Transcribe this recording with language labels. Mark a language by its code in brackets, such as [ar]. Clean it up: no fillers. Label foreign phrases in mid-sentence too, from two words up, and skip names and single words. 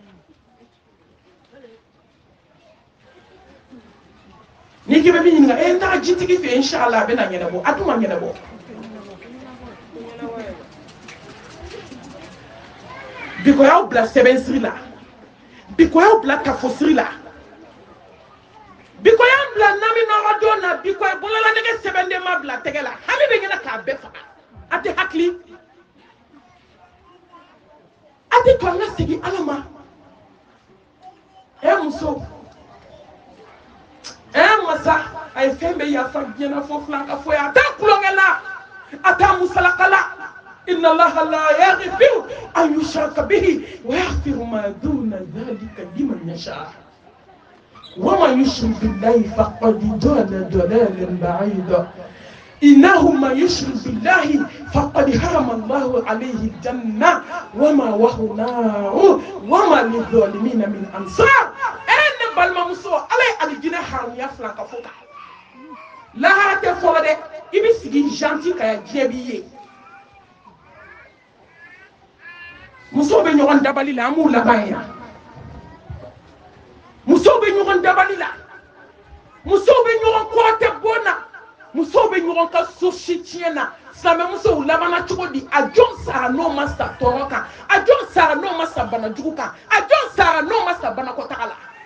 [bm] n'i k'i bɛ min ɲininka n taara jitigi fɛ inshallah a bɛ na ɲɛnabɔ a dun ma ɲɛnabɔ bi ko y'aw bila sɛbɛnsiri la bi ko y'aw bila kafosiri la bi ko y'an bila nami nɔgɔ don na bi ko bolola nɛgɛ sɛbɛnden ma bila tɛgɛ la hami bɛ ɲɛna k'a bɛɛ faga a tɛ hakili a tɛ to an ka segin ala ma muso masa a ye fɛn bɛɛ yafa diɲɛna fo filan ka fɔ ye a t'a kulonkɛ la a t'a musalaka la [ar] إن الله لا يغفر أن يشرك به ويغفر ما دون ذلك لمن يشاء و من يشرك بالله فقد ضل ضلالا بعيدا إنه من يشرك بالله فقد حرم الله عليه الجنة ومأواه النار وما للظالمين من أنصار [bm] ne balimamuso ala ye alijinɛ haramuya filan ka fɔ kan lahara tɛ fɔlɔ dɛ i bɛ sigi janti ka ya diɲɛ b'i ye musow bɛ ɲɔgɔn dabali la an b'u laban yan musow bɛ ɲɔgɔn dabali la musow bɛ ɲɔgɔn kɔrɔ tɛ bon na musow bɛ ɲɔgɔn ka so si tiɲɛ na silamɛmusow labanna cogo di a jɔn sara n'o ma sa tɔɔrɔ kan a jɔn sara n'o ma sa banajugu kan a jɔn sara n'o ma sa banakɔtaga la